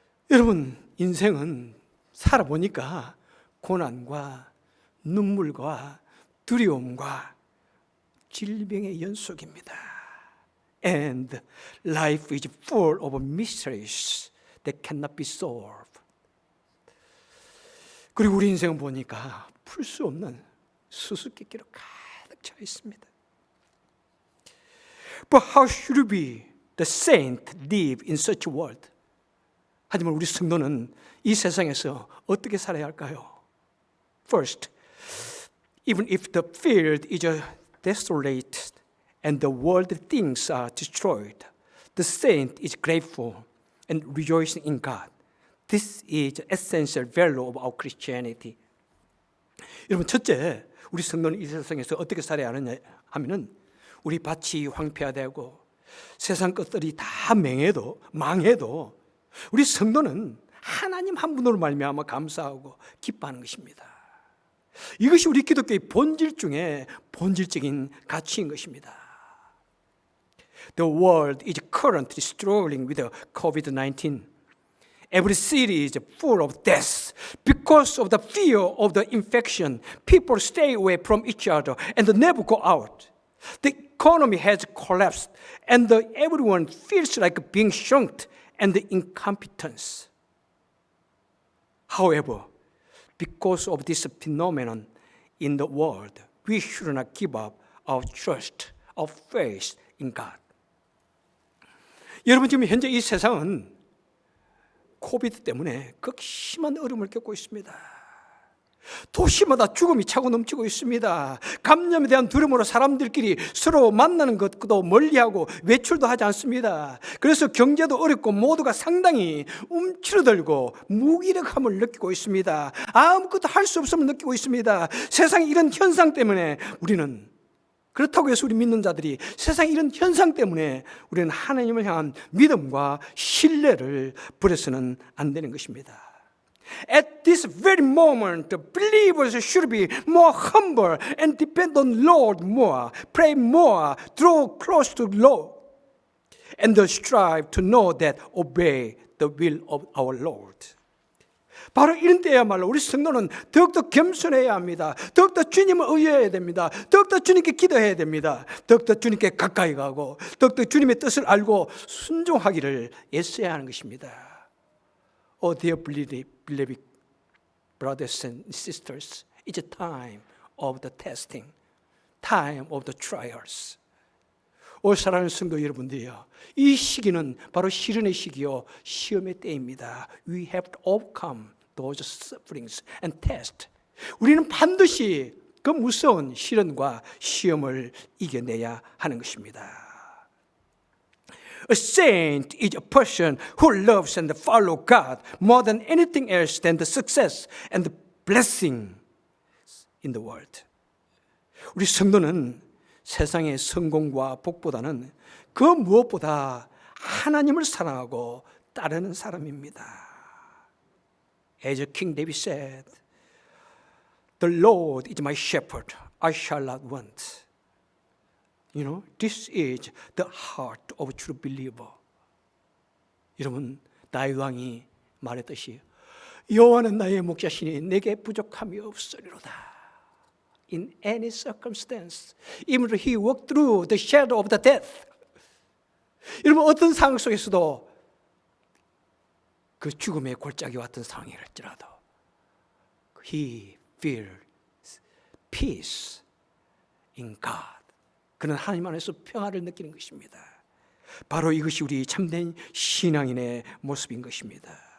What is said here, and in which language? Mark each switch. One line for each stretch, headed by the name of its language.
Korean: 여러분, 인생은 살아보니까 고난과 눈물과 두려움과 질병의 연속입니다.
English: And life is full of mysteries that cannot be solved.
Korean: 그리고 우리 인생은 보니까 풀 수 없는 수수께끼로 가득 차 있습니다.
English: But how should we, the saint, live in such a world?
Korean: 하지만 우리 성도는 이 세상에서 어떻게 살아야 할까요?
English: First, even if the field is desolate and the world things are destroyed, the saint is grateful and rejoicing in God. This is the essential value of our Christianity.
Korean: 여러분, 첫째, 우리 성도는 이 세상에서 어떻게 살아야 하느냐 하면은 우리 밭이 황폐화되고 세상 것들이 다 망해도 우리 성도는 하나님 한 분으로 말미암아 감사하고 기뻐하는 것입니다. 이것이 우리 기독교의 본질 중에 본질적인 가치인 것입니다.
English: The world is currently struggling with COVID-19. Every city is full of deaths. Because of the fear of the infection, people stay away from each other and never go out. The economy has collapsed and everyone feels like being shunned and incompetent. However, because of this phenomenon in the world, we should not give up our trust, our faith in God.
Korean: 여러분, 지금 현재 이 세상은 코비드 때문에 극심한 어려움을 겪고 있습니다. 도시마다 죽음이 차고 넘치고 있습니다. 감염에 대한 두려움으로 사람들끼리 서로 만나는 것도 멀리하고 외출도 하지 않습니다. 그래서 경제도 어렵고 모두가 상당히 움츠러들고 무기력함을 느끼고 있습니다. 아무것도 할 수 없음을 느끼고 있습니다. 세상의 이런 현상 때문에 우리는, 그렇다고 해서 우리 믿는 자들이 세상의 이런 현상 때문에 우리는 하나님을 향한 믿음과 신뢰를 버려서는 안 되는 것입니다.
English: At this very moment, the believers should be more humble and depend on Lord more, pray more, draw close to Lord, and strive to know that obey the will of our Lord.
Korean: 바로 이런 때야말로 우리 성도는 더욱더 겸손해야 합니다. 더욱더 주님을 의뢰해야 됩니다. 더욱더 주님께 기도해야 됩니다. 더욱더 주님께 가까이 가고 더욱더 주님의 뜻을 알고 순종하기를 애써야 하는 것입니다.
English: Oh, dear beloved brothers and sisters, it's a time of the testing, time of the trials.
Korean: 오, 사랑하는 성도 여러분들이요, 이 시기는 바로 시련의 시기요, 시험의 때입니다.
English: We have to overcome those sufferings and tests.
Korean: 우리는 반드시 그 무서운 시련과 시험을 이겨내야 하는 것입니다.
English: A saint is a person who loves and follows God more than anything else than the success and the blessing in the world.
Korean: 우리 성도는 세상의 성공과 복보다는 그 무엇보다 하나님을 사랑하고 따르는 사람입니다.
English: As King David said, "The Lord is my shepherd; I shall not want." You know, this is the heart of a true believer.
Korean: 여러분, 다윗 왕이 말했듯이 여호와는 나의 목자시니 내게 부족함이 없으리로다.
English: In any circumstance, even if he walked through the shadow of the death.
Korean: 여러분, 어떤 상황 속에서도 그 죽음의 골짜기 왔던 상황이랄지라도
English: he feels peace in God.
Korean: 그는 하나님 안에서 평화를 느끼는 것입니다. 바로 이것이 우리 참된 신앙인의 모습인 것입니다.